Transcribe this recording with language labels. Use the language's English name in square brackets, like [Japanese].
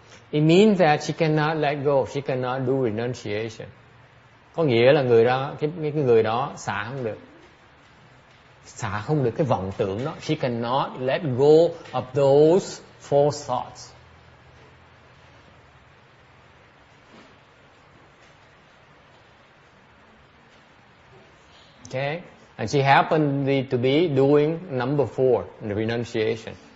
[English] It means that she cannot let go, she cannot do renunciation. [Vietnamese] Có nghĩa là người đó, cái người đó xả không được cái vọng tưởng đó. [English] She cannot let go of those false thoughts. Okay, and she happened to be doing number 4, the renunciation.